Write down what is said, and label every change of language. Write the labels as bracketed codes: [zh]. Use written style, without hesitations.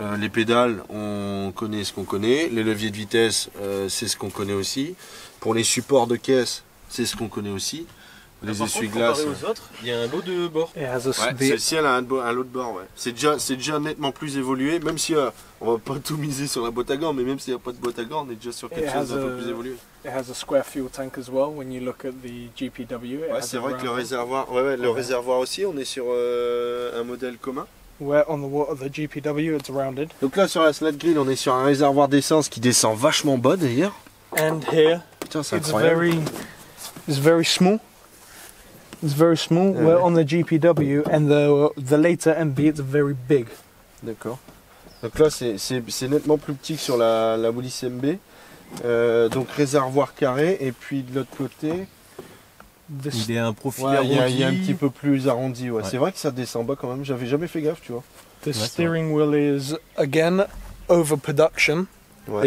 [fr] Les pédales, on connaît ce qu'on connaît. Les leviers de vitesse, c'est ce qu'on connaît aussi. Pour les supports de caisse, c'est ce qu'on connaît aussi. Les essuie-glaces. Comparé aux autres, il y a un lot de bord. Celle-ci, elle a un lot de bord. Ouais. C'est déjà nettement plus évolué, même si on va pas tout miser sur la boîte à gants, mais même s'il n'y a pas de boîte à gants, on est déjà sur quelque chose d'un peu plus évolué. [en] It has a square fuel tank as well when you look at the GPW. [fr] Ouais, c'est vrai que le réservoir, le réservoir aussi, on est sur un modèle commun. [en] Where on the GPW it's rounded. [fr] Donc là sur la Sled Grille, on est sur un réservoir d'essence qui descend vachement bas d'ailleurs. [en] And here, [fr] putain, c'est incroyable. [en] It's very small. It's very small. Where on the GPW and the later MB, it's very big. [fr] D'accord. Donc là c'est nettement plus petit que sur la Willys MB. Donc réservoir carré et puis de l'autre côté il est un profil arrondi. Il y a un petit peu plus arrondi. Ouais. C'est vrai que ça descend bas quand même. J'avais jamais fait gaffe, tu vois. [en] The steering wheel is again overproduction. [fr] Ouais.